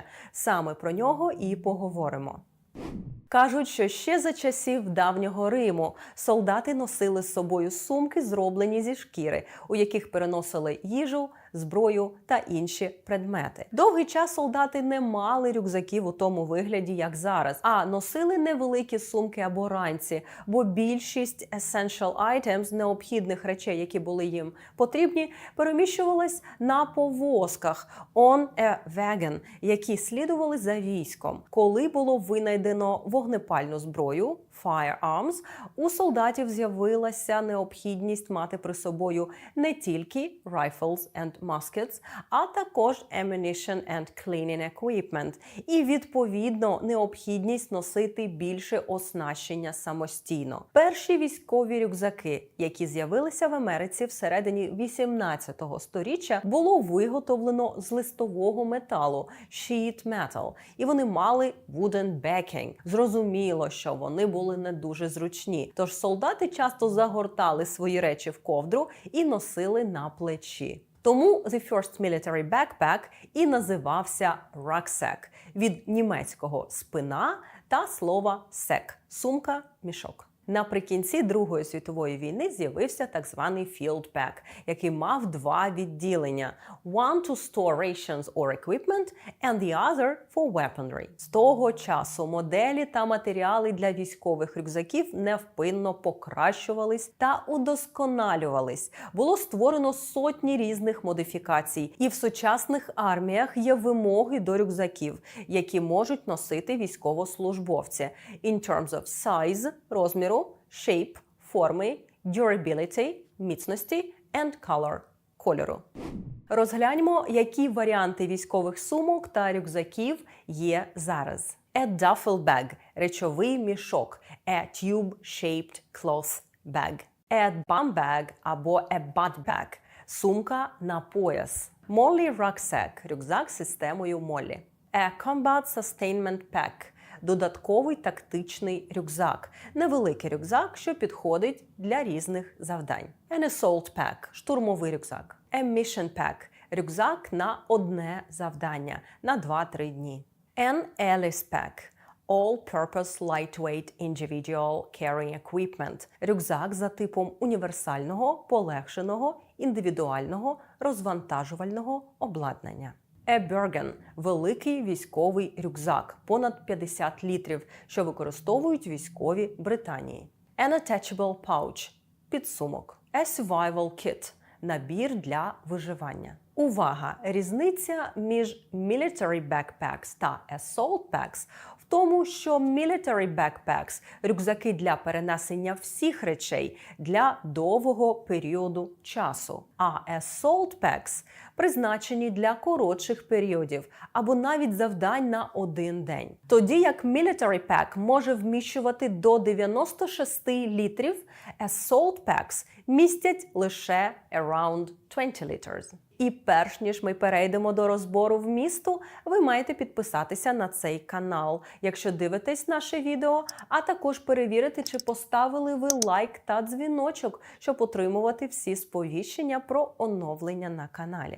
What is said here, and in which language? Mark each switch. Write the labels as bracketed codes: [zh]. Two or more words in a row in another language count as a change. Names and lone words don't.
[uk] Саме про нього і поговоримо. Кажуть, що ще за часів давнього Риму солдати носили з собою сумки, зроблені зі шкіри, у яких переносили їжу, зброю та інші предмети. Довгий час солдати не мали рюкзаків у тому вигляді, як зараз, а носили невеликі сумки або ранці, бо більшість [en] essential items, [uk] необхідних речей, які були їм потрібні, переміщувались на повозках [en] on a wagon, [uk] які слідували за військом. Коли було винайдено вогнепальну зброю, firearms, у солдатів з'явилася необхідність мати при собою не тільки [en] rifles and muskets, [uk] а також [en] ammunition and cleaning equipment. [uk] І, відповідно, необхідність носити більше оснащення самостійно. Перші військові рюкзаки, які з'явилися в Америці всередині 18-го сторіччя, було виготовлено з листового металу – [en] sheet metal. [uk] І вони мали [en] wooden backing. [uk] Зрозуміло, що вони були не дуже зручні. Тож солдати часто загортали свої речі в ковдру і носили на плечі. Тому [en] the first military backpack [uk] і називався rucksack від німецького спина та слова sack – сумка, мішок. Наприкінці Другої світової війни з'явився так званий [en] field pack, [uk] який мав два відділення – [en] one to store rations or equipment and the other for weaponry. [uk] З того часу моделі та матеріали для військових рюкзаків невпинно покращувались та удосконалювались. Було створено сотні різних модифікацій, і в сучасних арміях є вимоги до рюкзаків, які можуть носити військовослужбовці [en] in terms of size – розміру, shape – форми, durability – міцності and color – [uk] кольору. Розгляньмо, які варіанти військових сумок та рюкзаків є зараз. [en] A duffel bag – [uk] речовий мішок, [en] a tube-shaped cloth bag. A bum bag або a butt bag – [uk] сумка на пояс. [en] Molly rucksack [uk] – рюкзак з системою Моллі. [en] A combat sustainment pack – [uk] додатковий тактичний рюкзак. Невеликий рюкзак, що підходить для різних завдань. [en] An assault pack – [uk] штурмовий рюкзак. [en] A mission pack – [uk] рюкзак на одне завдання, на 2-3 дні. [en] An Alice pack – all-purpose lightweight individual carrying equipment – [uk] рюкзак за типом універсального, полегшеного, індивідуального, розвантажувального обладнання. A Bergen – великий військовий рюкзак, понад 50 літрів, що використовують військові Британії. [en] An attachable pouch – підсумок. A survival kit – [uk] набір для виживання. Увага! Різниця між [en] military backpacks [uk] та [en] assault packs [uk] в тому, що [en] military backpacks [uk] – рюкзаки для перенесення всіх речей для довгого періоду часу, а [en] assault packs [uk] – призначені для коротших періодів або навіть завдань на один день. Тоді як [en] military pack [uk] може вміщувати до 96 літрів, [en] assault packs [uk] містять лише [en] around 20 liters. [uk] І перш ніж ми перейдемо до розбору вмісту, ви маєте підписатися на цей канал, якщо дивитесь наше відео, а також перевірити, чи поставили ви лайк та дзвіночок, щоб отримувати всі сповіщення про оновлення на каналі.